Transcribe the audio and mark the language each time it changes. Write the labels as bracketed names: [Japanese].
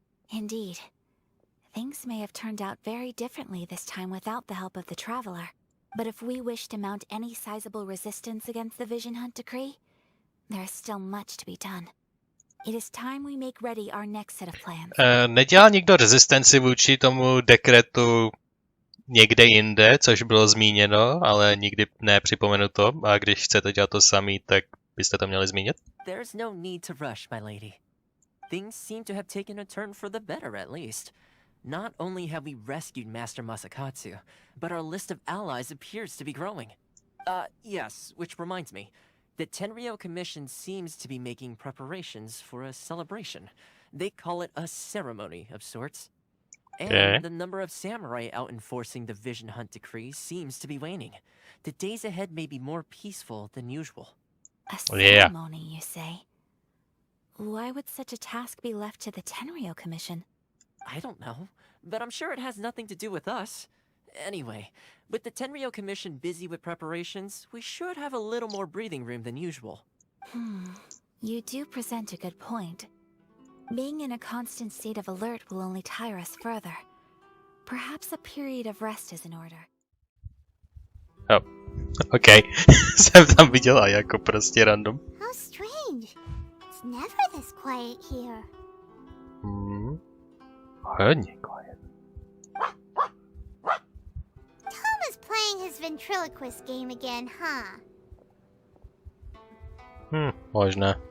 [English] Indeed. Things may have turned out very differently this time without the help of the Traveler. But if we wish to mount any sizable resistance against the Vision Hunt decree, there is still much to be done. It is time we make ready our next set of plans. [Czech] Nedělal nikdo rezistenci vůči tomu dekretu někde jinde, což bylo zmíněno, ale nikdy nepřipomenuto. A když chcete dělat to samý, tak byste to měli zmínit? [English] There's no need to rush, my lady. Things seem to have taken a turn for the better, at least. Not only have we rescued Master Masakatsu, but our list of allies appears to be growing. Yes, which reminds me. The Tenryou Commission seems to be making preparations for a celebration. They call it a ceremony of sorts. And the number of samurai out enforcing the Vision Hunt decree seems to be waning. The days ahead may be more peaceful than usual. A ceremony, you say? Why would such a task be left to the Tenryou Commission? I don't know, but I'm sure it has nothing to do with us. Anyway, with the Tenryou Commission busy with preparations, we should have a little more breathing room than usual. You do present a good point. Being in a constant state of alert will only tire us further. Perhaps a period of rest is in order. Oh, okay. [Czech] Jsem tam viděla jako prostě random. [English] How strange. It's never this quiet here. [Czech] Hodně quiet. [English] Toma's playing his ventriloquist game again, huh? [Czech] Možná.